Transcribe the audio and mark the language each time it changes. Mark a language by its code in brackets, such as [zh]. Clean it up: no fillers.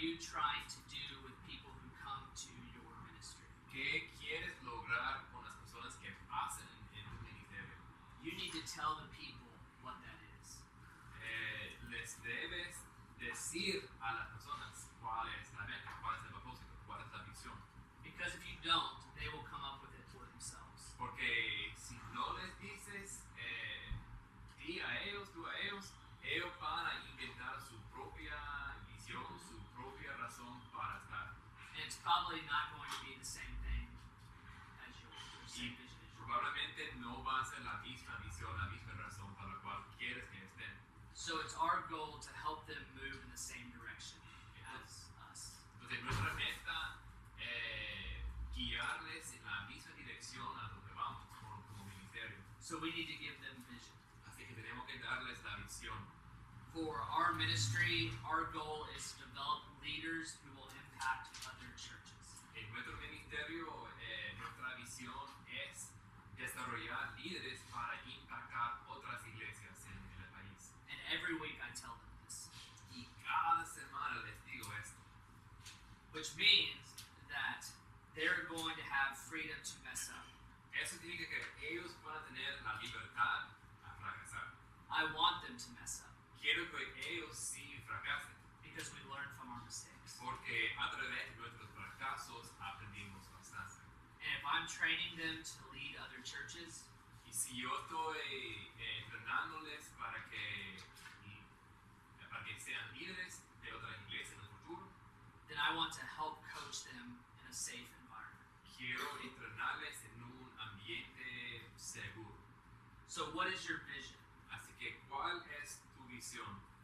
[en] trying to do with people who come to your ministry? [es] ¿Qué quieres lograr con las personas que pasan en tu ministerio? [en] You need to tell the people what that is. [es] Les debes decir a las personas cuál es la meta, cuál es el propósito, cuál es la visión. [en] Because if you don't, they will come up with it for themselves. [es] Porque si no les dices, di a ellos, tú a ellos, ellos van a inventar su propia visión, su propia razón para estar. [en] And it's probably not going to be the same thing as yours, or same vision as yours. [es] Probablemente no va a ser la misma visión, la misma razón para la cual quieres que estén. [en] So it's our goal to help them move in the same direction as us. [es] Entonces nuestra meta guiarles en la misma dirección a donde vamos como ministerio. [en] So we need to give them vision. [es] Así que tenemos que darles la visión. [en] For our ministry, our goal is to develop leaders who will impact other churches. [es] En nuestro ministerio, nuestra visión es desarrollar líderes para impactar otras iglesias en el país. [en] And every week I tell them this, [es] Y cada semana les digo esto. [en] which means that they're going to have freedom to mess up. [es] Eso significa que ellos van a tener la libertad a fracasar. [en] I want them to mess up [es] Quiero que ellos sí fracasen, [en] because we learn from our mistakes. [es] porque a través de nuestros fracasos aprendimos bastante. [en] And if I'm training them to lead other churches, [es] Y si yo estoy entrenándoles para que sean líderes de otras iglesias en el futuro, [en] then I want to help coach them in a safe environment. [es] quiero entrenarles en un ambiente seguro. [en] So what is your vision? [es] Así que, ¿cuál es tu visión?